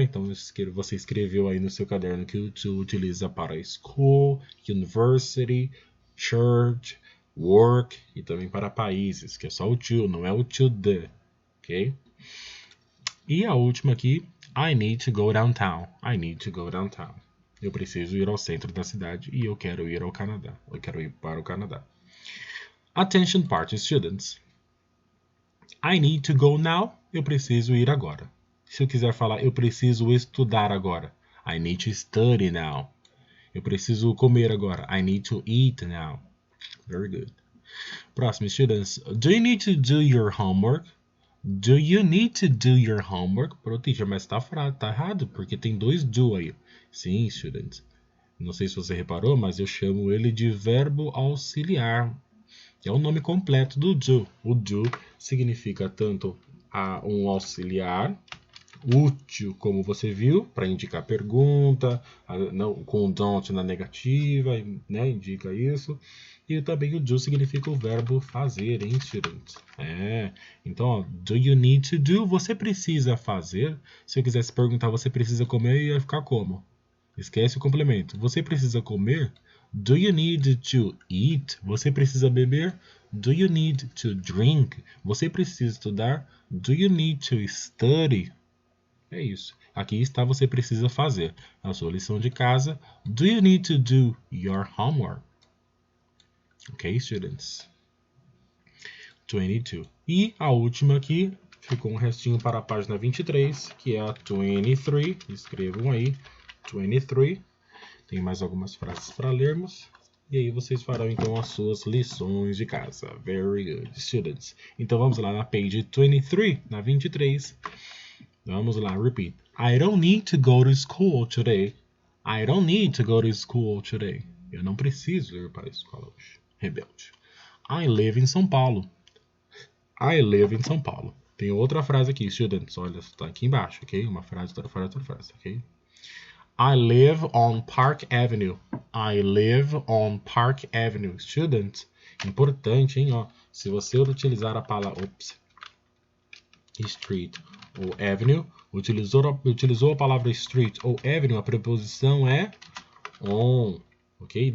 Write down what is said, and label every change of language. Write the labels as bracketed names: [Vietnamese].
[Portuguese] Então, você escreveu aí no seu caderno que o to utiliza para school, university, church, work e também para países, que é só o to, não é o to the, ok? E a última aqui, [English] I need to go downtown. I need to go downtown. [Portuguese] Eu preciso ir ao centro da cidade e eu quero ir ao Canadá. Eu quero ir para o Canadá. [English] Attention party students. I need to go now. [Portuguese] Eu preciso ir agora. Se eu quiser falar, eu preciso estudar agora. [English] I need to study now. [Portuguese] Eu preciso comer agora. [English] I need to eat now. Very good. Próximo, students. Do you need to do your homework? Do you need to do your homework? [Portuguese] Pro teacher, mas tá errado, porque tem dois do aí. Sim, students. Não sei se você reparou, mas eu chamo ele de verbo auxiliar. É o nome completo do do. O do significa tanto um auxiliar útil, como você viu, para indicar pergunta, com o don't na negativa, né, indica isso. E também o do significa o verbo fazer, hein, students? Então, ó, [English] do you need to do, [Portuguese] você precisa fazer. Se eu quisesse perguntar, você precisa comer, ia ficar como? Esquece o complemento. Você precisa comer? [English] Do you need to eat? [Portuguese] Você precisa beber? [English] Do you need to drink? [Portuguese] Você precisa estudar? [English] Do you need to study? [Portuguese] É isso. Aqui está, você precisa fazer a sua lição de casa. [English] Do you need to do your homework? Ok, students? 22. [Portuguese] E a última aqui, ficou um restinho para a página 23, que é a 23. Escrevam aí, 23. Tem mais algumas frases para lermos. E aí vocês farão então as suas lições de casa. [English] Very good, students. [Portuguese] Então vamos lá na page 23, na 23. Vamos lá, repeat. [English] I don't need to go to school today. I don't need to go to school today. [Portuguese] Eu não preciso ir para a escola hoje. [English] Rebelde. I live in São Paulo. I live in São Paulo. [Portuguese] Tem outra frase aqui, students. Olha, está aqui embaixo, ok? Uma frase, outra frase, outra frase, ok? [English] I live on Park Avenue. I live on Park Avenue. [Portuguese] Students, importante, hein? Ó, se você utilizar a palavra street ou avenue, utilizou a palavra street ou avenue, a preposição é on, ok?